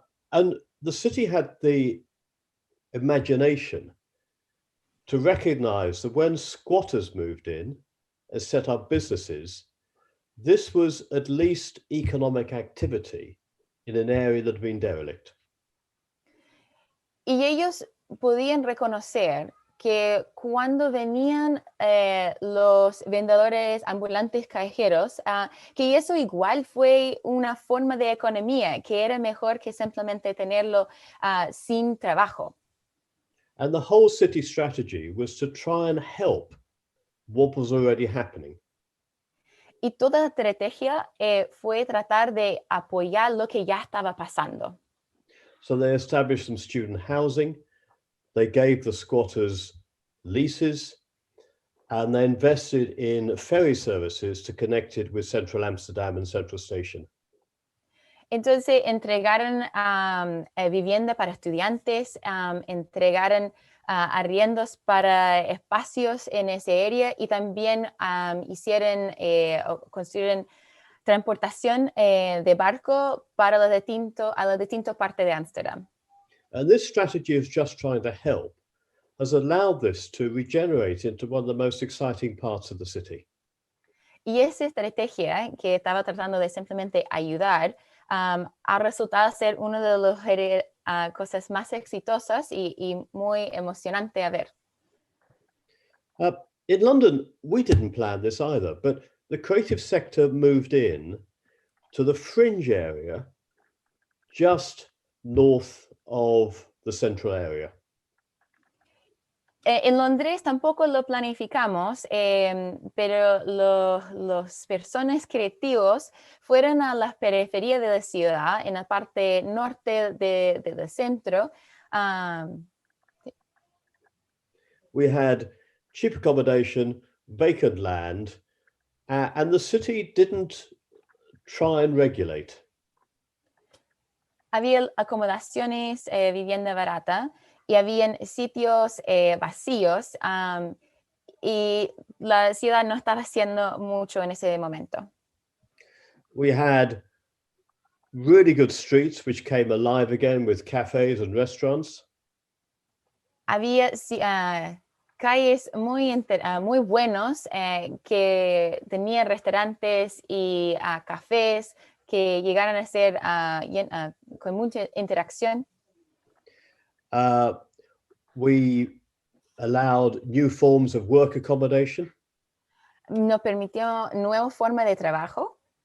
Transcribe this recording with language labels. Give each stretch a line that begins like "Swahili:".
English: And the city had the imagination to recognize that when squatters moved in and set up businesses, this was at least economic activity in an area that had been derelict.
Spanish: Y ellos podían reconocer que cuando venían los vendedores ambulantes callejeros, que eso igual fue una forma de economía, que era mejor que simplemente tenerlo sin trabajo.
English: And the whole city strategy was to try and help what was already happening.
Spanish: Y toda la estrategia fue tratar de apoyar lo que ya estaba pasando.
English: So they established some student housing, they gave the squatters leases, and they invested in ferry services to connect it with Central Amsterdam and Central Station.
Spanish: Entonces entregaron vivienda para estudiantes, entregaron arriendos para espacios en ese área y también construyeron transportación de barco para a las distintas partes de Ámsterdam.
English: And this strategy of just trying to help has allowed this to regenerate into one of the most exciting parts of the city.
Spanish: Y esa estrategia que estaba tratando de simplemente ayudar ha resultado ser una de las cosas más exitosas y muy emocionante a ver.
English: In London, we didn't plan this either, but the creative sector moved in to the fringe area just north of the central area.
Spanish: En Londres tampoco lo planificamos, pero los personas creativos fueron a las periferias de la ciudad, en la parte norte del centro.
English: We had cheap accommodation, vacant land, and the city didn't try and regulate.
Spanish: Había acomodaciones, vivienda barata, y habían sitios vacíos, y la ciudad no estaba haciendo mucho en ese momento.
English: We had really good streets which came alive again with cafes and restaurants.
Spanish: Había calles muy buenos que tenían restaurantes y cafés que llegaron a ser con mucha interacción.
English: We allowed new forms of work accommodation.
Spanish: Nos permitió nuevas formas de trabajo.